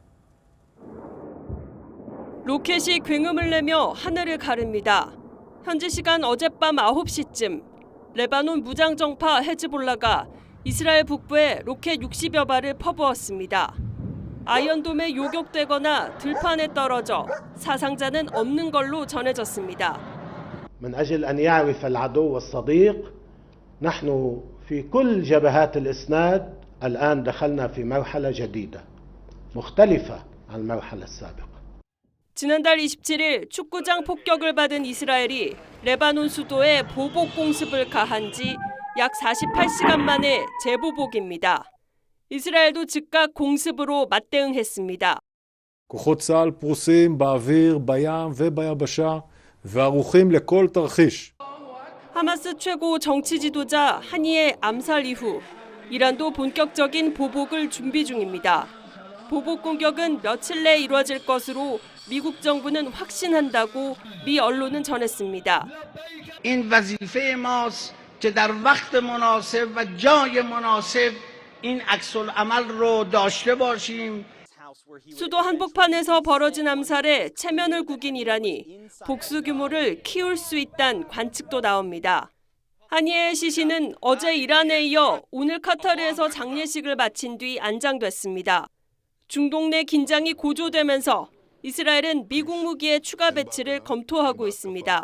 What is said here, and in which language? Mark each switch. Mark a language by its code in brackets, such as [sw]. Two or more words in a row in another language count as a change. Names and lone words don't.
[ko] 로켓이 굉음을 내며 하늘을 가릅니다. 현지 시간 어젯밤 9시쯤 레바논 무장정파 헤즈볼라가 이스라엘 북부에 로켓 60여 발을 퍼부었습니다. 아이언돔에 요격되거나 들판에 떨어져 사상자는 없는 걸로 전해졌습니다. [ar] من أجل أن يعرف العدو والصديق نحن في كل جبهات الإسناد الآن دخلنا في مرحلة جديدة مختلفة عن المرحلة السابقة. [ko] 지난달 27일 축구장 폭격을 받은 이스라엘이 레바논 수도에 보복 공습을 가한 지 약 48시간 만에 재보복입니다. 이스라엘도 즉각 공습으로 맞대응했습니다. [he] כוחות צה"ל פרוסים באוויר, בים וביבשה וערוכים לכל תרחיש. [ko] 하마스 최고 정치 지도자 하니의 암살 이후 이란도 본격적인 보복을 준비 중입니다. 보복 공격은 며칠 내에 이루어질 것으로 미국 정부는 확신한다고 미 언론은 전했습니다. [fa] این وظیفه ماست که در وقت مناسب و جای مناسب این عکس‌العمل رو داشته باشیم. [ko] 수도 한복판에서 벌어진 암살에 체면을 구긴 이란이 복수 규모를 키울 수 있다는 관측도 나옵니다. 하니에 시신은 어제 이란에 이어 오늘 카타르에서 장례식을 마친 뒤 안장됐습니다. 중동 내 긴장이 고조되면서 이스라엘은 미국 무기의 추가 배치를 검토하고 있습니다.